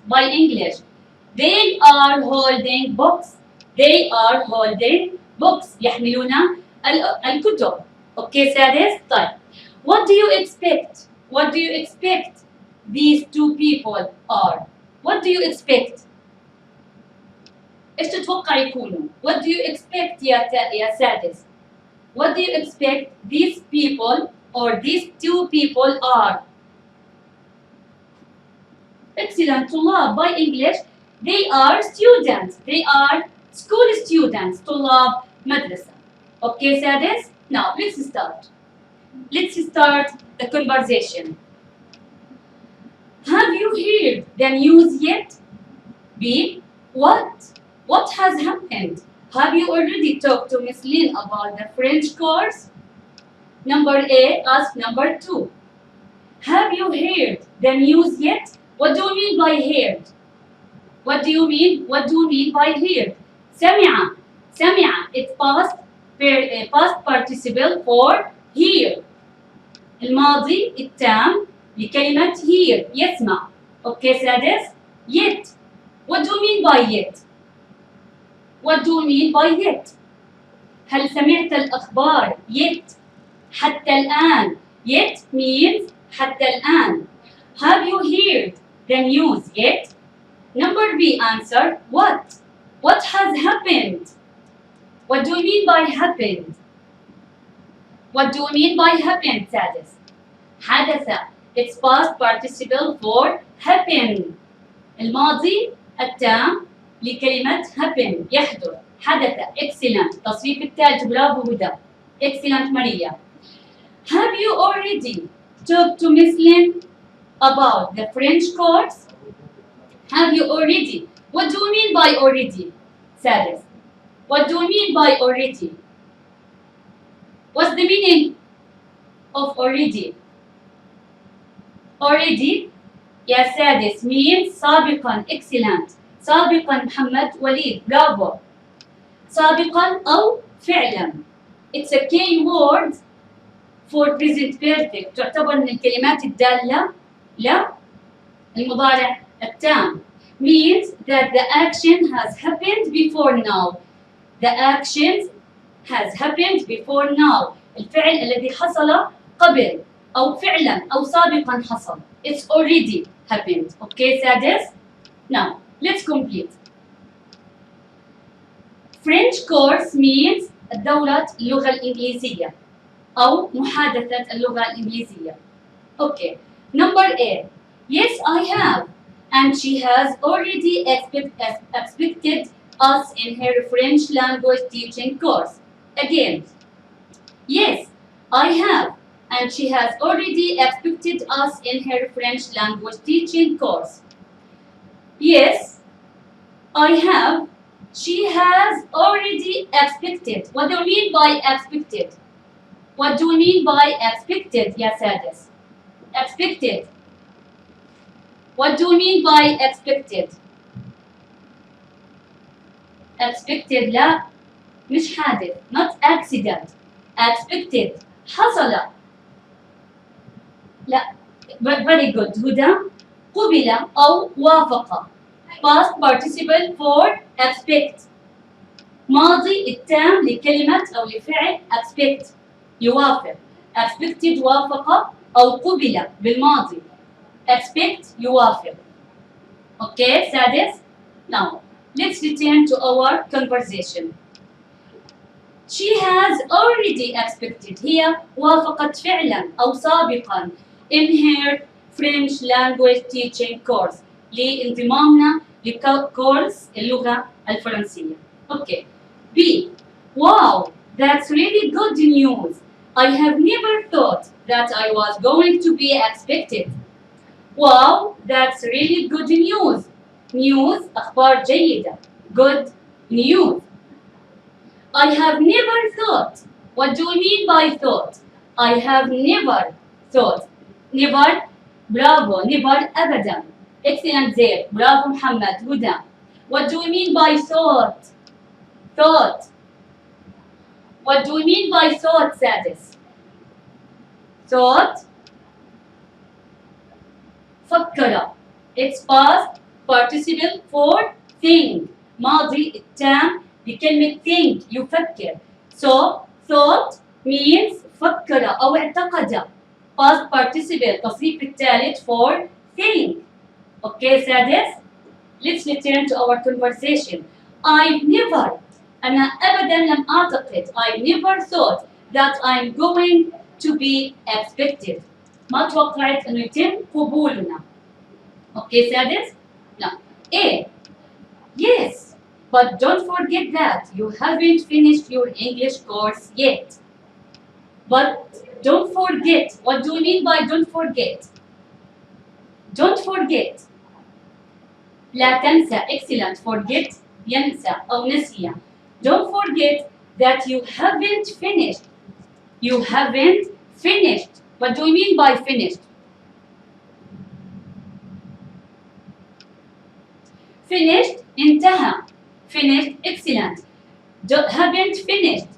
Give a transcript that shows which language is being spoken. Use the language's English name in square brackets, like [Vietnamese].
[English] By English. They are holding books. They are holding books. [Arabic] يحملون الكتب. [English] Okay, سادس. طيب. What do you expect? What do you expect these two people are? What do you expect? [Arabic] ايش تتوقع يكونوا؟ [English] What do you expect [Arabic] يا سادس? [English] What do you expect these people or these two people are? Excellent. [Arabic] طلاب [English] by English. They are students. They are school students. [Arabic] طلاب مدرسة. [English] Okay, سادس? Now let's start. Let's start the conversation. Have you heard the news yet? B. What? What has happened? Have you already talked to Miss Lynn about the French course? Number A, ask number 2. Have you heard the news yet? What do you mean by heard? What do you mean? What do you mean by heard? [Arabic] سمع. سمع. [English] It's past participle for hear. [Arabic] الماضي التام لكلمة [English] hear. [Arabic] يسمع. [English] Okay, سادس. Yet. What do you mean by yet? What do you mean by yet? [Arabic] هل سمعت الأخبار [English] yet؟ [Arabic] حتى الآن. [English] Yet means [Arabic] حتى الآن. [English] Have you heard the news yet? Number B answer, what? What has happened? What do you mean by happened? What do you mean by happened, Sadis? [Arabic] حدث. [English] It's past participle for happen. [Arabic] الماضي التام لكلمة [English] happen [Arabic] يحدث حدث. [English] Excellent. [Arabic] تصريف التاج. برافو هدى. [English] Excellent Maria. Have you already talked to Miss Lynn about the French course? Have you already? What do you mean by already? Sadis. What do you mean by already? What's the meaning of already? Already, يا Sadis means [Arabic] سابقا. [English] Excellent. [Arabic] سابقا محمد وليد. برافو. سابقا أو فعلا. [English] It's a key word for present perfect. [Arabic] تعتبر من الكلمات الدالة لا المضارع التام. [English] Means that the action has happened before now. The action has happened before now. [Arabic] الفعل الذي حصل قبل أو فعلا أو سابقا حصل. [English] It's already happened. Okay, Sadis? Now, let's complete. French course means [Arabic] دورة اللغة الإنجليزية أو محادثة اللغة الإنجليزية. [English] Okay. Number A. Yes, I have. And she has already expected us in her French language teaching course. Again. Yes, I have. And she has already expected us in her French language teaching course. Yes, I have. She has already expected. What do you mean by expected? What do you mean by expected, ya Sadis? Expected. What do you mean by expected? Expected [Arabic] لا مش حادث. [English] Not accident. Expected. [Arabic] حصل. لا. [English] Very good. [Arabic] هدى. قبل أو وافق. [English] Past participle for expect. [Arabic] ماضي التام لكلمة أو لفعل [English] expect. [Arabic] يوافق. [English] expected [Arabic] وافق أو قبل بالماضي. [English] expect [Arabic] يوافق. [English] Okay, Sadis. Now, let's return to our conversation. She has already expected. [Arabic] هي وافقت فعلا أو سابقا [English] in her French language teaching course [Arabic] لانضمامنا لكورس اللغة الفرنسية. [English] Okay. B. Wow, that's really good news. I have never thought that I was going to be expected. Wow, that's really good news. News [Arabic] أخبار جيدة. [English] Good news. I have never thought. What do you mean by thought? I have never thought. Never. Bravo. Never [Arabic] أبدا. [English] Excellent there. Bravo Muhammad. Huda. What do you mean by thought? Thought. What do you mean by thought, Sadis? Thought. [Arabic] فكر. [English] It's past participle for think. [Arabic] ماضي التام بكلمة [English] think [Arabic] يفكر. [English] So thought means [Arabic] فكر أو اعتقد. [English] Past participle [Arabic] تصريف الثالث [English] for think. Okay, Sadis. Let's return to our conversation. I've never [Arabic] أنا أبدا لم أعتقد. [English] I never thought that I'm going to be expected. [Arabic] ما توقعت أنه يتم قبولنا. Okay, سادس. Now, A. [English] Yes, but don't forget that you haven't finished your English course yet. But don't forget. What do you mean by don't forget? Don't forget. [Arabic] لا تنسى. [English] Excellent. Forget [Arabic] ينسى أو نسي. [English] Don't forget that you haven't finished. You haven't finished. What do you mean by finished? Finished [Arabic] انتهى. [English] Finished excellent. Haven't finished.